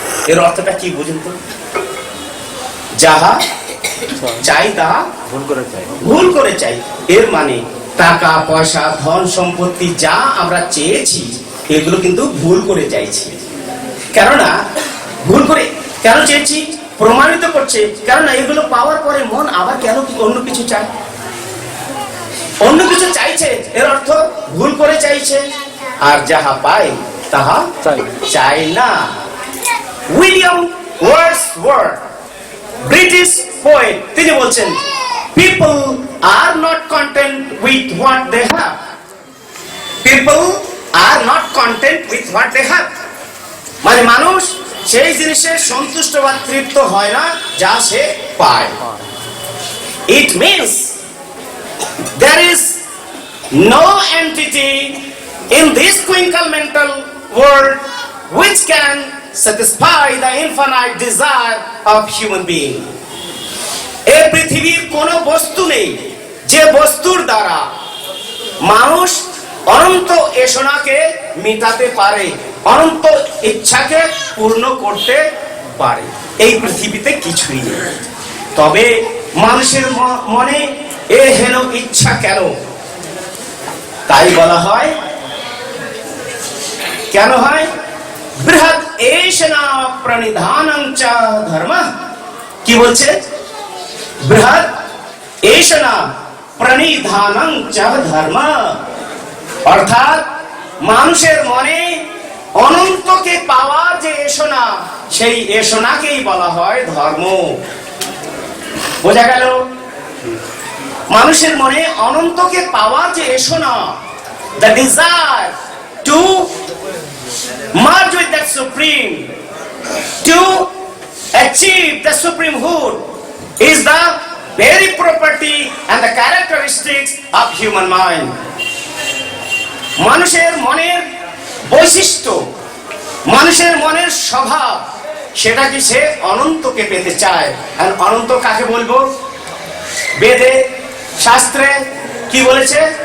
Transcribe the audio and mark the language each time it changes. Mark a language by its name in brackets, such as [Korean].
[Bangla] এর অর্থটা কি বুঝুন তো? যাহা চাই তাহা ভুল করে চাই, এর মানে টাকা পয়সা ধন সম্পত্তি যা আমরা চেয়েছি এগুলো কিন্তু ভুল করে চাইছি। কেননা ভুল করে কেন চেয়েছি প্রমাণিত করছে, কেননা এগুলো পাওয়ার পরে মন আবার কেন অন্য কিছু চায়, অন্য কিছু চাইছে, এর অর্থ ভুল করে চাইছে। আর যাহা পাই তাহা চাই না। উইলিয়াম ওয়ার্ডসওয়ার্থ, ব্রিটিশ পোয়েট, তিনি বলছেন, [English] people are not content with what they have. People are not content with what they have. [Bangla] মানে মানুষ সেই জিনিসে সন্তুষ্ট বা তৃপ্ত হয় না যা সে পায়। [English] It means there is no entity in this twinkle mental world which can satisfy the infinite desire of human being. [Bangla] এই পৃথিবীর কোন বস্তু নেই যে বস্তুর দ্বারা মানুষ অনন্ত এসনাকে মিটাতে পারে, অনন্ত ইচ্ছাকে পূর্ণ করতে পারে। এই পৃথিবীতে কিছুই নেই। তবে মানুষের মনে এ হেন ইচ্ছা কেন? তাই বলা হয়, কেন হয়? [Sanskrit] বৃহৎ এষণা প্রণিধানং চ ধর্ম। [Bangla] কি বলছে? [Sanskrit] বৃহৎ এষণা প্রণিধানং চ ধর্ম। [Bangla] অর্থাৎ মানুষের মনে অনন্তকে পাওয়ার যে এষণা, সেই এষণাকেই বলা হয় ধর্ম। বোঝা গেল? মানুষের মনে অনন্তকে পাওয়ার যে এষণা, [English] the desire to merge with that supreme, to achieve the supremehood is the very property and the characteristics of human mind. [Bangla] মানুষের মনের বৈশিষ্ট্য, মানুষের মনের স্বভাব, সেটা কি সে অনন্তকে পেতে চায়। আর অনন্ত কাকে বলবো? বেদে শাস্ত্রে কি বলেছে?